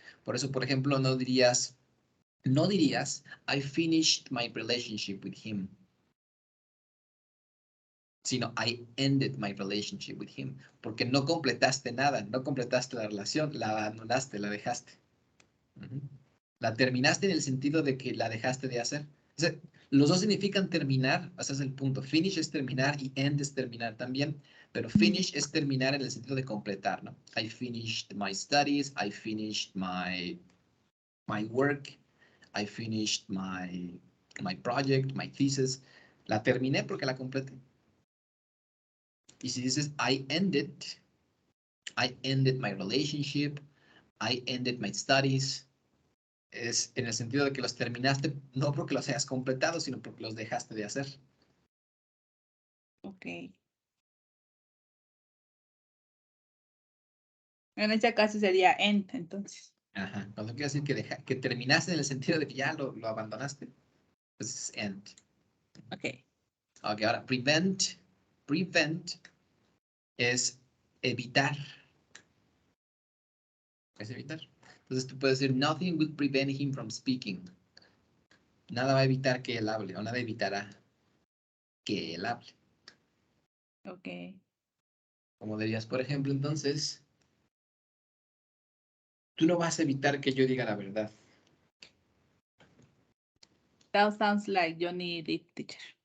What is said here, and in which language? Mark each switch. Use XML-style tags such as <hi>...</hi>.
<es>Por eso, por ejemplo, no dirías, I finished my relationship with him, sino I ended my relationship with him, porque no completaste nada, no completaste la relación, la abandonaste, la dejaste. La terminaste en el sentido de que la dejaste de hacer. O sea, los dos significan terminar, ese es el punto. Finish es terminar y end es terminar también, pero finish es terminar en el sentido de completar, ¿no?</es> <en>I finished my studies, I finished my work, I finished my project, my thesis.</en> <es>La terminé porque la completé. Y si dices I ended my relationship, I ended my studies, es en el sentido de que los terminaste no porque los hayas completado, sino porque los dejaste de hacer. Ok. En este caso sería end, entonces. Ajá. Cuando quiero decir que terminaste en el sentido de que ya lo abandonaste, pues es end. Ok. Ok, ahora prevent. Prevent es evitar. Es evitar. Entonces tú puedes decir, nothing will prevent him from speaking. Nada va a evitar que él hable, o nada evitará que él hable. Ok. Como dirías, por ejemplo, entonces, tú no vas a evitar que yo diga la verdad.</es> <en>That sounds like Johnny Depp, teacher.</en>